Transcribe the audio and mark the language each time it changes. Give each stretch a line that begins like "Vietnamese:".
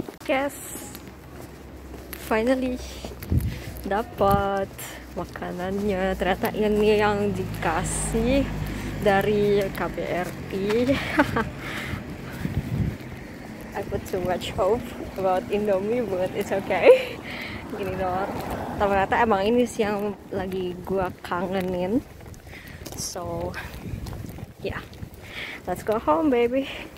English: Yes, finally
Indonesian: dapat makanannya. Ternyata ini yang dikasih dari KBRI.
English: I put too much hope about Indomie, but it's okay.
Indonesian: Gini doang. Ternyata emang ini sih yang lagi gua kangenin.
English: So, yeah, let's go home, baby.